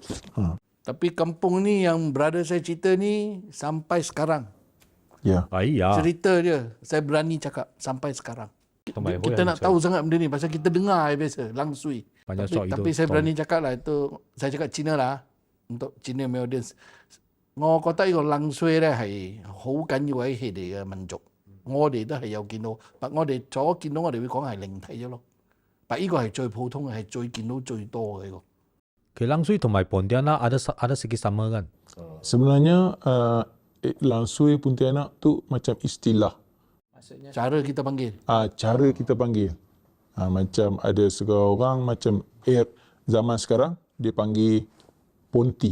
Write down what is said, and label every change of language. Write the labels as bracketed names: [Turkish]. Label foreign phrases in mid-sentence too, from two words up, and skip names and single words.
[Malay] Tapi kampung ni yang brother saya cerita ni sampai sekarang. Ya. Iya. Cerita dia, saya berani cakap sampai sekarang. Sampai Kita nak tahu sangat benda ni pasal kita dengar biasa langsui. Banyak Tapi, shot itu. tapi saya berani cakap lah itu, saya cakap Cina lah untuk Cina punya audience. [Cantonese] 我覺得呢個冷水咧係好緊要喺佢哋嘅民族，我哋都係有見到，但我哋所見到我哋會講係靈體啫咯。但呢個係最普通嘅，係最見到最多嘅呢個。 [Malay] Langsui 同埋 Pontianak ada sedikit sama kan? Sebenarnya langsui Pontianak tu macam istilah. Cara kita panggil. Cara kita panggil. Macam ada seorang macam zaman sekarang dia panggil Ponti.